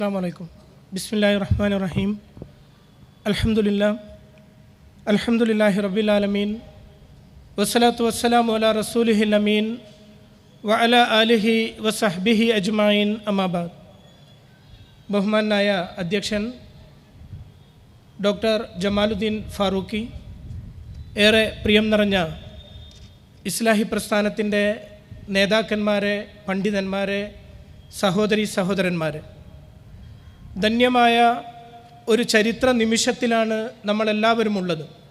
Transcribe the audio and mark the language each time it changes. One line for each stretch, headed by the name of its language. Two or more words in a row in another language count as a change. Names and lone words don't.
Arabic: Assalamualaikum. Bismillahirrahmanirrahim. Alhamdulillah. الحمد لله رب العالمين والصلاة والسلام على رسوله الأمين. وعلى آله وصحبه أجمعين أما بعد.
Malayalam: ബഹുമാനായ അധ്യക്ഷൻ ഡോക്ടർ ജമാലുദ്ദീൻ ഫാറൂഖി, ഏറെ പ്രിയം നിറഞ്ഞ ഇസ്ലാഹി പ്രസ്ഥാനത്തിൻ്റെ നേതാക്കന്മാരെ, പണ്ഡിതന്മാരെ, സഹോദരി സഹോദരന്മാരെ, ധന്യമായ ഒരു ചരിത്ര നിമിഷത്തിലാണ് നമ്മളെല്ലാവരും ഉള്ളത്.